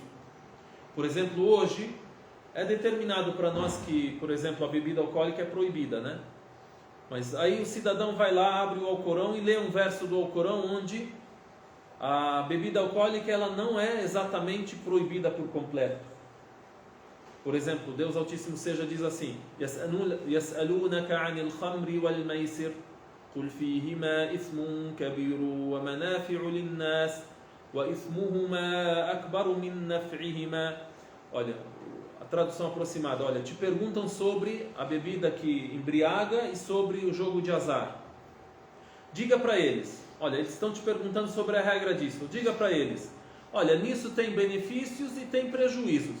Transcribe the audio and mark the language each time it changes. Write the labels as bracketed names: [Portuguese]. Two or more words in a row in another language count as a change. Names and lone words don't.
[Portuguese] Por exemplo, hoje é determinado para nós que, por exemplo, a bebida alcoólica é proibida, né? Mas aí o cidadão vai lá, abre o Alcorão e lê um verso do Alcorão onde a bebida alcoólica ela não é exatamente proibida por completo. Por exemplo, Deus Altíssimo seja diz assim: [Arabic] يَسْأَلُونَكَ عَنِ الْخَمْرِ وَالْمَيْسِرِ قُلْ فِيهِمَا إِثْمٌ كَبِيرٌ وَمَنَافِعُ لِلنَّاسِ وَإِثْمُهُمَا أَكْبَرُ مِنْ نَفْعِهِمَا. [Portuguese] Olha, a tradução aproximada, olha, te perguntam sobre a bebida que embriaga e sobre o jogo de azar. Diga para eles, olha, eles estão te perguntando sobre a regra disso. Diga para eles, olha, nisso tem benefícios e tem prejuízos.